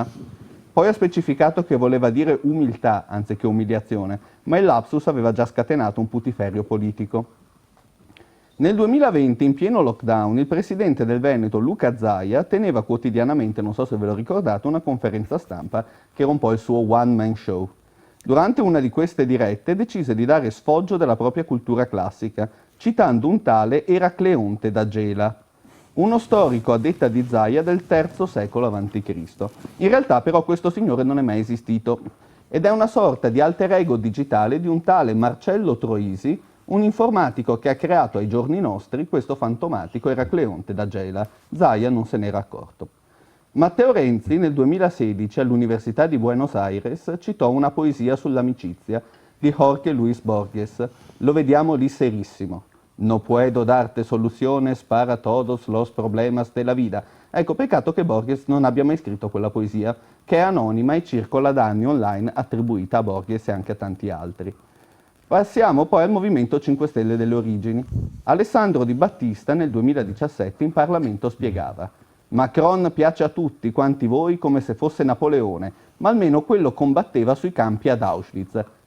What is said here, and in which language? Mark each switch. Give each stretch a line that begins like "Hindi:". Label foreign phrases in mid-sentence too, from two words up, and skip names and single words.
Italian: Poi ha specificato che voleva dire umiltà anziché umiliazione, ma il lapsus aveva già scatenato un putiferio politico. Nel 2020, in pieno lockdown, il presidente del Veneto, Luca Zaia, teneva quotidianamente, non so se ve lo ricordate, una conferenza stampa che era un po' il suo
English: one-man show.
Italian: Durante una di queste dirette decise di dare sfoggio della propria cultura classica, citando un tale Eracleonte da Gela, uno storico a detta di Zaia del III secolo a.C. In realtà però questo signore non è mai esistito ed è una sorta di alter ego digitale di un tale Marcello Troisi, un informatico che ha creato ai giorni nostri questo fantomatico Eracleonte da Gela. Zaia non se n'era accorto. Matteo Renzi nel 2016 all'Università di Buenos Aires citò una poesia sull'amicizia di Jorge Luis Borges. Lo vediamo lì serissimo.
Spanish: No puedo darte soluciones para todos los problemas de la vida.
Italian: Ecco, peccato che Borges non abbia mai scritto quella poesia, che è anonima e circola da anni online, attribuita a Borges e anche a tanti altri. Passiamo poi al Movimento 5 Stelle delle origini. Alessandro Di Battista nel 2017 in Parlamento spiegava: Macron piace a tutti quanti voi come se fosse Napoleone, ma almeno quello combatteva sui campi ad Auschwitz.